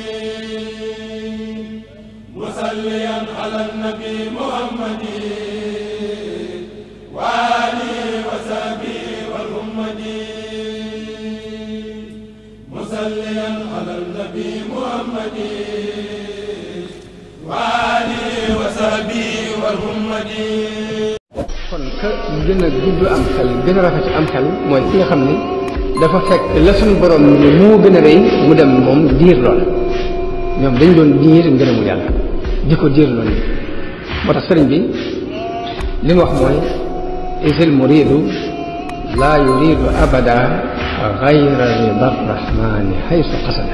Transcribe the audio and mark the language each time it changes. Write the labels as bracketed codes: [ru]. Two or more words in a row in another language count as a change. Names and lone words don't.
[ar] مصليا على النبي محمد وآله وصحبه والأمة مصليا على النبي محمد وآله وصحبه والأمة [wo] kon ka gën a gudd am xel gën a rafet am xel mooy ki nga xam ni dafa fekk la suñu borom ni moo gën a rëy mu dem moom diir loola. ñoom dañ doon diir ngërëmu yàlla di ko diir loolu moo tax sëriñ bi li mu wax mooy [ar] أصل المريد لا يريد أبدا غير رضى الرحمن حيث قصدا.